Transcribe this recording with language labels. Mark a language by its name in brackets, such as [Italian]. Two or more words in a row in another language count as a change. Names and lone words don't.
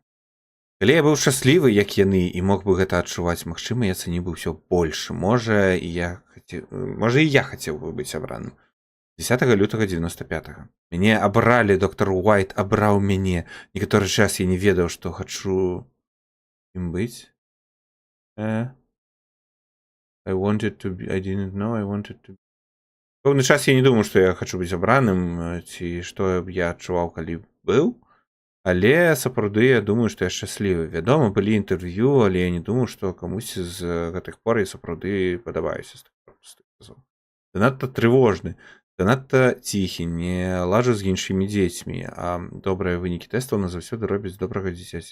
[Belarusian] Калі я быў шчаслівы, як яны, і мог бы гэта адчуваць, магчыма, я цаніў бы ўсё больш. Можа, і я хацеў бы быць абраным. 10 лютага 95-го. Мяне абралі, доктор Уайт абраў мяне. Некаторы час я не ведаў, што хачу ім быць. [English] I wanted to be... I didn't know I wanted to be... [Belarusian] Пэўны час я не думаў, што я хачу быць абраным, ці што я адчуваў, калі быў. Але сапраўды я думаю, што я шчаслівы. Вядома, былі інтэрв'ю, але я не думаю, што камусьці з гэтых пор я сапраўды падабаюся. Занадта трывожны, занадта ціхі, не лажу з іншымі дзецьмі, а добрыя вынікі тэстаў назаўсёды робяць добрага дзіцяці.